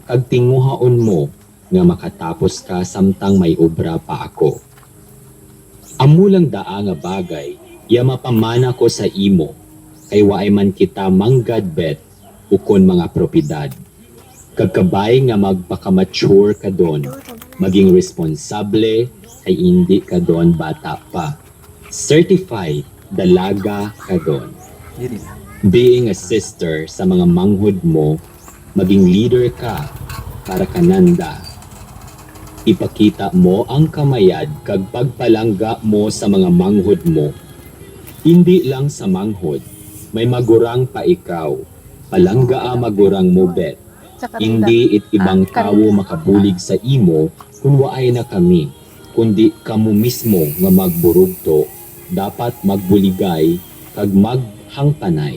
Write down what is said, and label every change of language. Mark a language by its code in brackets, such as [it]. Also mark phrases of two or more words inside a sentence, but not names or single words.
[hil] kag tinguhaon mo nga makatapos ka samtang may obra pa ako. Amulang daa nga bagay, ya mapamana ko sa imo, kay waay man kita manggadbet ukon mga propidad. Kagkabay nga magpaka-mature ka doon, [tl] maging responsable, ay hindi ka doon bata pa. [hil] Certified, dalaga ka doon. [en] Being a sister [hil] sa mga manghod mo, maging leader ka para kananda. Ipakita mo ang kamayad kag pagpalangga mo sa mga manghod mo. Hindi lang sa manghod, may magurang pa ikaw. Palangga magurang mo, Bet. Hindi it ibang tao makabulig sa imo kung waay na kami, kundi kamo mismo nga magburugto, dapat magbuligay kag maghangpanay.